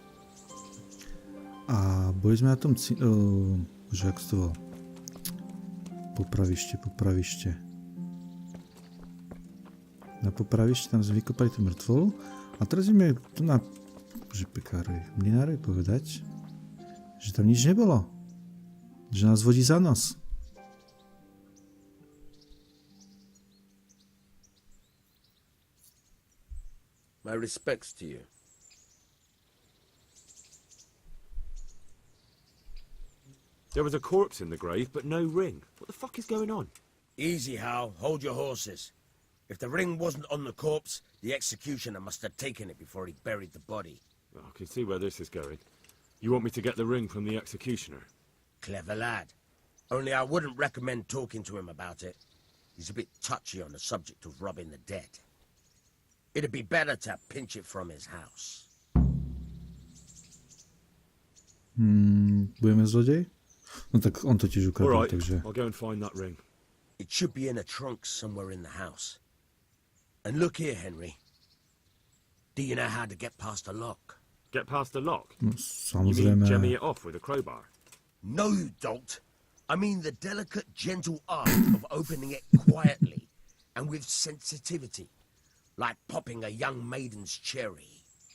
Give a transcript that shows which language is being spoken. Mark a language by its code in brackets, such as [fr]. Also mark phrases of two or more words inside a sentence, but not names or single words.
[sk] A boli sme na tom že ak to bolo? Popravište. Na popravište tam sme vykopali tú mŕtvolu a teraz sme tu na Mlynárovi povedať, že tam nič nebolo. Že nás vodí za nos. [en] My respects to you. There was a corpse in the grave, but no ring. What the fuck is going on? Easy, Hal. Hold your horses. If the ring wasn't on the corpse, the executioner must have taken it before he buried the body. I can see where this is going. You want me to get the ring from the executioner? Clever lad. Only I wouldn't recommend talking to him about it. He's a bit touchy on the subject of robbing the dead. It'd be better to pinch it from his house. [sk] Budeme zlodej? No tak on to tiež ukradol, [en] Alright, [sk] takže... [en] I'll go and find that ring. It should be in a trunk somewhere in the house. And look here, Henry. Do you know how to get past a lock? Get past the lock? No, You mean [sk] samozrejme... [en] jemmy it off with a crowbar? No, you don't. I mean the delicate, gentle art of opening it quietly and with sensitivity, like popping a young maiden's cherry.